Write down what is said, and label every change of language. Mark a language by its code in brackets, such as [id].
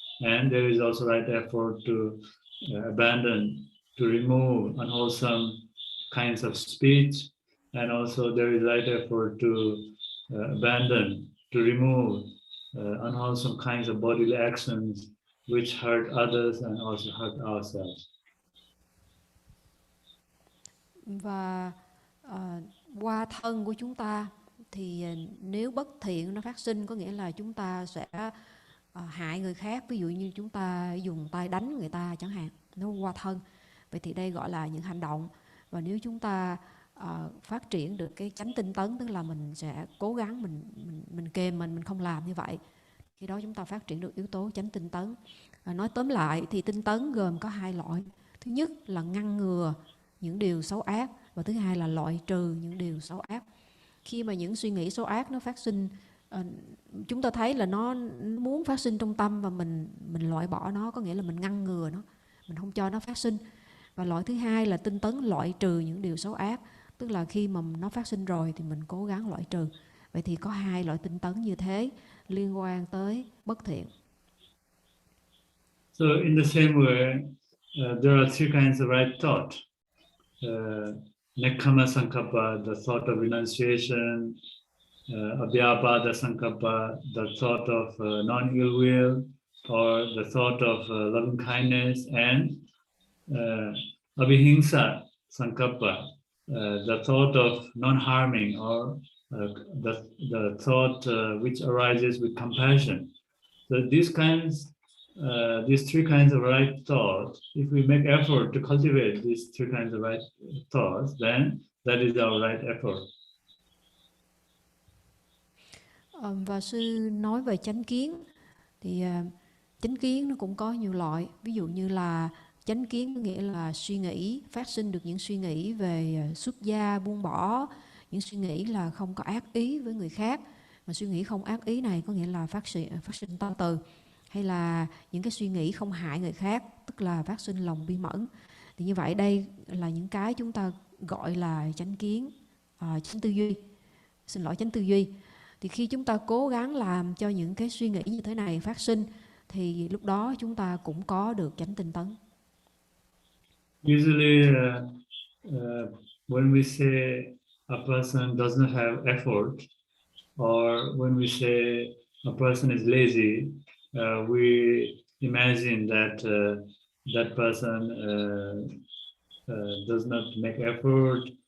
[en] And there is also right effort to abandon, to remove unwholesome kinds of speech and also there is right effort to abandon, to remove unwholesome kinds of bodily actions which hurt others and also hurt ourselves. [vi] Và qua thân của chúng ta thì nếu bất thiện nó phát sinh, có nghĩa là chúng ta sẽ hại người khác, ví dụ như chúng ta dùng tay đánh người ta chẳng hạn, nó qua thân. Vậy thì đây gọi là những hành động. Và nếu chúng ta phát triển được cái chánh tinh tấn, tức là mình sẽ cố gắng mình kềm mình không làm như vậy, khi đó chúng ta phát triển được yếu tố chánh tinh tấn. Nói tóm lại thì tinh tấn gồm có hai loại. Thứ nhất là ngăn ngừa những điều xấu ác, và thứ hai là loại trừ những điều xấu ác. Khi mà những suy nghĩ xấu ác nó phát sinh, chúng ta thấy là nó muốn phát sinh trong tâm, và mình loại bỏ nó, có nghĩa là mình ngăn ngừa nó, mình không cho nó phát sinh. Và loại thứ hai là tinh tấn loại trừ những điều xấu ác, tức là khi mà nó phát sinh rồi thì mình cố gắng loại trừ. Vậy thì có hai loại tinh tấn như thế liên quan tới bất thiện. [en] So in the same way, there are three kinds of right thought. Nekkhamma Sankappa, the thought of renunciation, Abhyapada Sankappa, the thought of non-ill will, or the thought of loving kindness, and Abhihingsa Sankappa, the thought of non-harming, or the thought which arises with compassion. So these three kinds of right thoughts, if we make effort to cultivate these three kinds of right thoughts, then that is our right effort. [vi] Và sư nói về chánh kiến thì chánh kiến nó cũng có nhiều loại. Ví dụ như là chánh kiến có nghĩa là suy nghĩ, phát sinh được những suy nghĩ về xuất gia, buông bỏ, những suy nghĩ là không có ác ý với người khác. Mà suy nghĩ không ác ý này có nghĩa là phát sinh tâm từ, hay là những cái suy nghĩ không hại người khác, tức là phát sinh lòng bi mẫn. Thì như vậy đây là những cái chúng ta gọi là chánh kiến, chánh tư duy. Chánh tư duy. Thì khi chúng ta cố gắng làm cho những cái suy nghĩ như thế này phát sinh, thì lúc đó chúng ta cũng có được chánh tinh tấn. [en] Usually, when we say a person does not have effort, or when we say a person is lazy, we imagine that that person does not make effort.